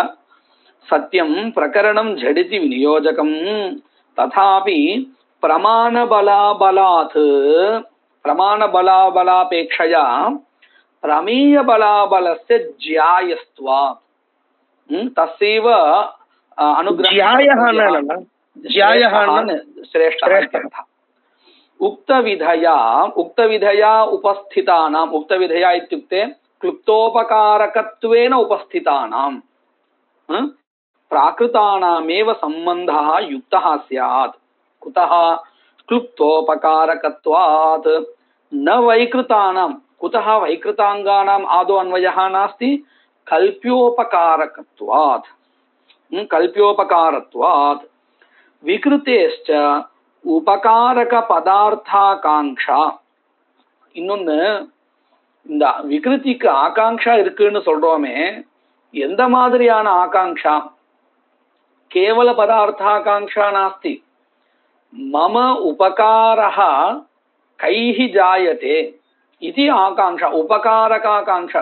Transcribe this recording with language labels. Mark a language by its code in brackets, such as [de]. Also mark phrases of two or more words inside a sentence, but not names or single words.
[sa] सत्यं प्रकरणं झटिति विनियोजकं तथापि प्रमाण बलाबलापेक्षया प्रमेय बलाबलस्य ज्यायस्त्वा तस्यैव अनुग्रह श्रेष्ठः उक्तविधया उपस्थितानाम् उक्तविधया इत्युक्ते क्लुप्तोपकारकत्वेन उपस्थितानां प्राकृतानामेव सम्बन्धः युक्तः स्यात्. कुतः? क्लुप्तोपकारकत्वात्. न वैकृतानां. कुतः? वैकृताङ्गानाम् आदौ अन्वयः नास्ति. कल्प्योपकारकत्वात्. कल्प्योपकारत्वात्. विकृतेश्च उपकारक पदार्थाकाङ्क्षा. [ta] இன்னொன்னு, இந்த விகிருதிக்கு ஆகாங்ஷா இருக்குன்னு சொல்றோமே, எந்த மாதிரியான ஆகாங்ஷா? [sa] केवल पदार्थाकाङ्क्षा नास्ति. मम उपकारः कैः जायते இது ஆகாங்ஷா, உபகாரகாகாங்ஷா.